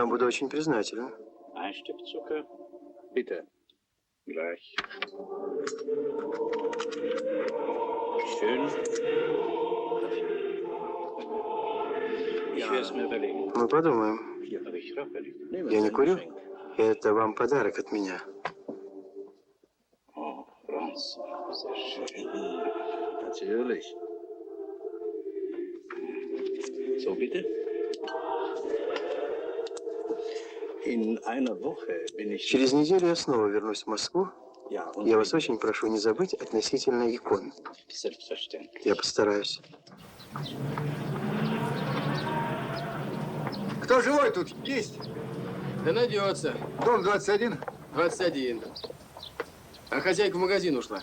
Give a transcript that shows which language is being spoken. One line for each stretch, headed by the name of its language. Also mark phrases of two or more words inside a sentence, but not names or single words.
Russian: Я вам буду очень признателен.
German: Ein Stück Zucker. Bitte. Gleich. Schön. Ich werde es mir überlegen.
Russian: Мы подумаем.
German: Aber ich rauche nicht.
Russian: Я не курю. Это вам подарок от меня.
German: Oh, Franz. Sehr schön. Natürlich. So, bitte. In einer Woche bin ich.
Russian: Через неделю я снова вернусь в Москву.
German: Ja, und
Russian: Я вас очень прошу не забыть относительно икон.
German: Selbstverständlich.
Russian: Я постараюсь. Кто живой тут есть? Да найдется. Дом 21? 21. А хозяйка в магазин ушла.